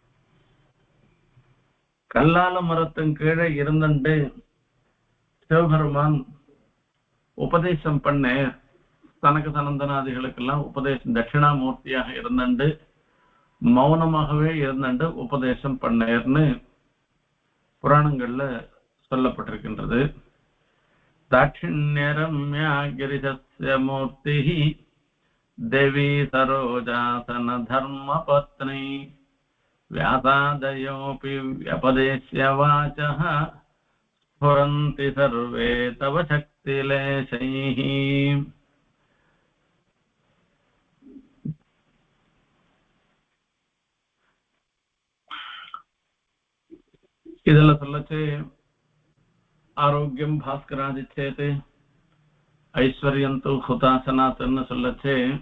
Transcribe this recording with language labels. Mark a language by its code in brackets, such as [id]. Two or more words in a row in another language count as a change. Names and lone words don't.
[ta] கல்லால மரத்தின் கீழே இருந்துட்டு சிவபெருமான் உபதேசம் பண்ண தனக்கு சனந்தனாதிகளுக்கெல்லாம் உபதேசம் தட்சிணாமூர்த்தியாக இருந்துட்டு மௌனமாகவே இருந்துட்டு உபதேசம் பண்ணேர்னு புராணங்கள்ல சொல்லப்பட்டிருக்கின்றது. [sa] दाक्षिण्यरम्या गिरिजस्य मूर्ति देवी सरोजासन धर्म पत्नी व्यासादयोऽपि व्यपदेश्य वाचः स्फुरन्ति सर्वे तव शक्तिलेशैः. [ta] இதெல்லாம் சொல்லச்சு [sa] आरोग्यं भास्करादिच्छेत् ऐश्वर्यं तु हुताशनात् [ta] சொல்லச்சு